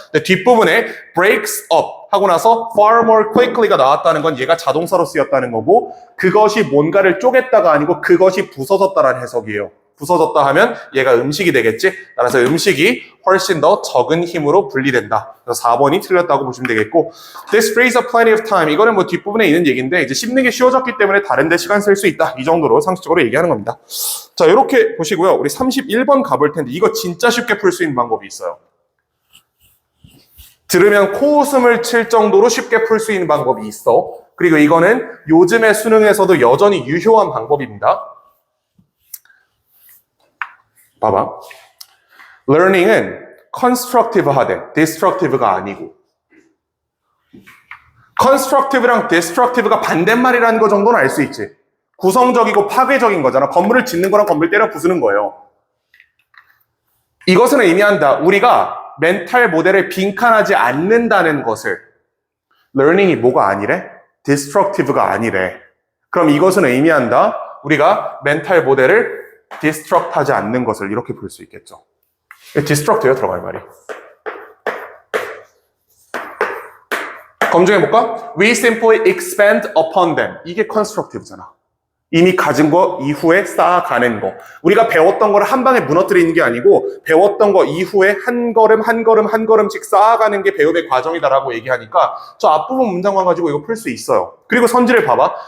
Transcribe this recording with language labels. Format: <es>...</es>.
<ko>근데 뒷부분에</ko> <en>breaks up</en> <ko>하고 나서</ko> <en>far more quickly</en> <ko>가 나왔다는 건 얘가 자동사로 쓰였다는 거고 그것이 뭔가를 쪼갰다가 아니고 그것이 부서졌다라는 해석이에요. 부서졌다 하면 얘가 음식이 되겠지. 따라서 음식이 훨씬 더 적은 힘으로 분리된다. 그래서 4번이 틀렸다고 보시면 되겠고</ko> <en>This frees up plenty of time.</en> <ko>이거는 뭐 뒷부분에 있는 얘기인데 이제 씹는 게 쉬워졌기 때문에 다른 데 시간 쓸 수 있다. 이 정도로 상식적으로 얘기하는 겁니다. 자, 이렇게 보시고요. 우리 31번 가볼 텐데 이거 진짜 쉽게 풀 수 있는 방법이 있어요. 들으면 코웃음을 칠 정도로 쉽게 풀 수 있는 방법이 있어. 그리고 이거는 요즘의 수능에서도 여전히 유효한 방법입니다. 봐봐. learning은 constructive 하되 destructive가 아니고 constructive랑 destructive가 반대말이라는 거 정도는 알 수 있지. 구성적이고 파괴적인 거잖아. 건물을 짓는 거랑 건물 때려 부수는 거예요. 이것은 의미한다. 우리가 멘탈 모델을 빈칸하지 않는다는 것을. learning이 뭐가 아니래? destructive가 아니래. 그럼 이것은 의미한다. 우리가 멘탈 모델을 destruct 하지 않는 것을 이렇게 볼 수 있겠죠. destruct예요, 들어갈 말이. 검증해볼까?</ko> <en>We simply expand upon them.</en> <ko>이게 constructive잖아. 이미 가진 거 이후에 쌓아가는 거. 우리가 배웠던 거를 한 방에 무너뜨리는 게 아니고 배웠던 거 이후에 한 걸음 한 걸음 한 걸음씩 쌓아가는 게 배움의 과정이다라고 얘기하니까 저 앞부분 문장만 가지고 이거 풀 수 있어요. 그리고 선지를 봐봐.</ko>